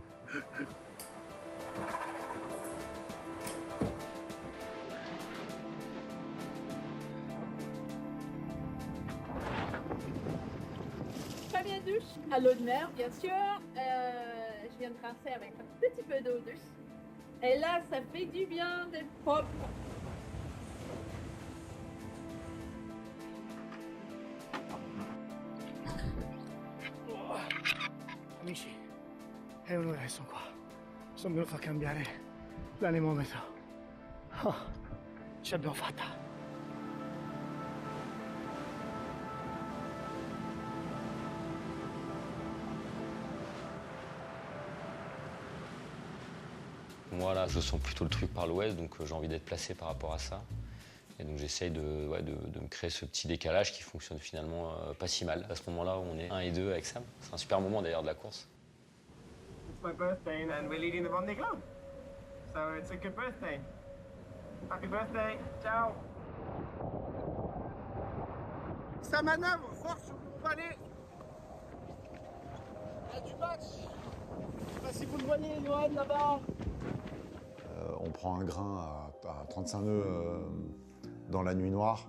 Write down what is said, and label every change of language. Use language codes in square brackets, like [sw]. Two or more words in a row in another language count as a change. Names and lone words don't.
[fr] Première douche à l'eau de mer, bien sûr. Je viens de traverser avec un petit peu d'eau douce. Et là, ça fait du bien d'être propre. [it] Amici, è un'ora che sono qua. Sono venuto a cambiare l'anemometro. Oh, ce l'abbiamo fatta. [fr] Moi là, je sens plutôt le truc par l'ouest, donc j'ai envie d'être placé par rapport à ça. Et donc j'essaye de me créer ce petit décalage qui fonctionne finalement pas si mal. À ce moment-là où on est 1 et 2 avec Sam. C'est un super moment d'ailleurs de la course. [en] It's my birthday and we're leading the Vendée Globe. So it's a good birthday. Happy birthday. Ciao. [fr] Ça manœuvre fort sur le palais. Il y a du match. Je sais pas si vous le voyez, Johan, là-bas. On prend un grain à 35 nœuds dans la nuit noire.